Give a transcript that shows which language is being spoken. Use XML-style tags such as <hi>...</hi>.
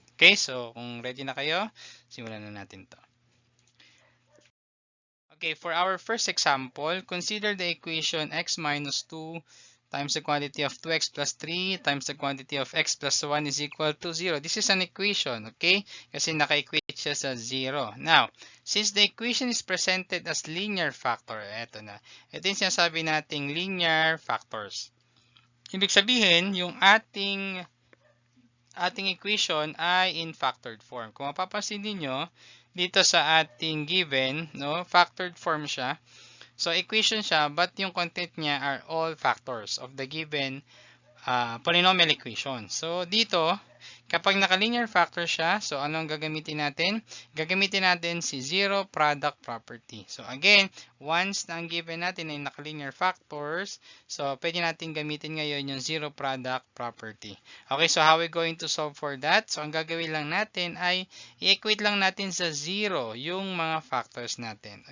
<tl>Okay, so kung ready na kayo, simulan na natin to.</tl> <en>Okay, for our first example, consider the equation x minus 2 times the quantity of 2x plus 3 times the quantity of x plus 1 is equal to 0. This is an equation, okay?</en> <tl>Kasi naka-equate siya sa 0.</tl> <en>Now, since the equation is presented as linear factor, eto na.</en> <tl>Ito yung sinasabi nating linear factors. Ibig sabihin, yung ating equation ay</tl> <en>in factored form.</en> <tl>Kung mapapansin niyo dito sa ating given, no, factored form siya.</tl> <en>So equation siya, but yung content niya are all factors of the given polynomial equation.</en> <tl>So dito, kapag naka-linear factor siya, so anong gagamitin natin? Gagamitin natin si zero product property. So again, once na ang given natin ay naka-linear factors, so pwede natin gamitin ngayon yung zero product property.</tl> <en>Okay, so how we going to solve for that?</en> <tl>So ang gagawin lang natin ay i-equate lang natin sa zero yung mga factors natin.</tl>